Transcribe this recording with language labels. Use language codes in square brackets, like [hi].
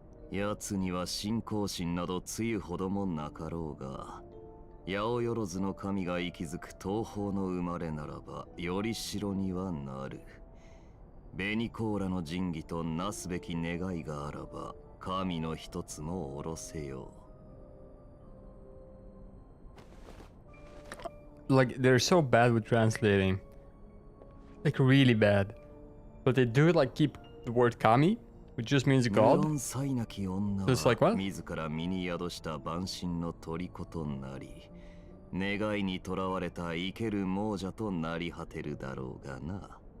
[ja] 奴には信仰心などつゆほどもなかろうが、八百万の神が息づく東方の生まれならばより城にはなる。紅甲羅の神器となすべき願いがあらば神の一つも下ろせよ。 [en] Like, they're so bad with translating. Like, really bad. But they do, like, keep the word kami, which just means god. So it's like, what? [ja] 自ら身に宿した万神の虜となり、願いにとらわれた生ける亡者となり果てるだろうがな。